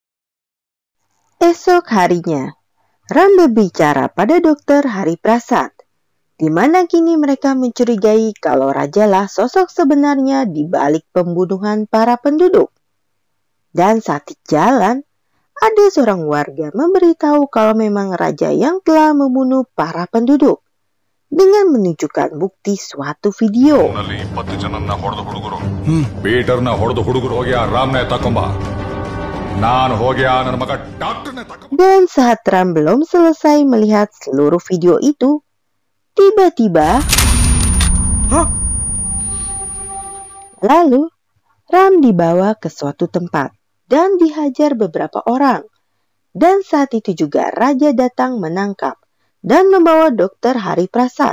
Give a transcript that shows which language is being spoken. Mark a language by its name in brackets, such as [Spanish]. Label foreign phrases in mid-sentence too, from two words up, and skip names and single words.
[Indonesian] Esok harinya, Ram berbicara pada Dokter Hari Prasad, di mana kini mereka mencurigai kalau rajalah sosok sebenarnya di balik pembunuhan para penduduk. Dan saat di jalan, ada seorang warga memberitahu kalau memang raja yang telah membunuh para penduduk dengan menunjukkan bukti suatu video. [Kannada] ಪೀಟರ್ನ ಹೊಡೆದು ಹುಡುಗರು ಹೋಗಿ ಆ ರಾಮ್ನ ತಕೊಂಬ ನಾನು ಹೋಗಿ ಆ ನನ್ನ ಮಗ ಡಾಕ್ಟರ್ನ ತಕೊಂಬ. [Indonesian] Dan saat Ram belum selesai melihat seluruh video itu, tiba-tiba lalu Ram dibawa ke suatu tempat dan dihajar beberapa orang. Dan saat itu juga raja datang menangkap dan membawa Dokter Hari Prasad.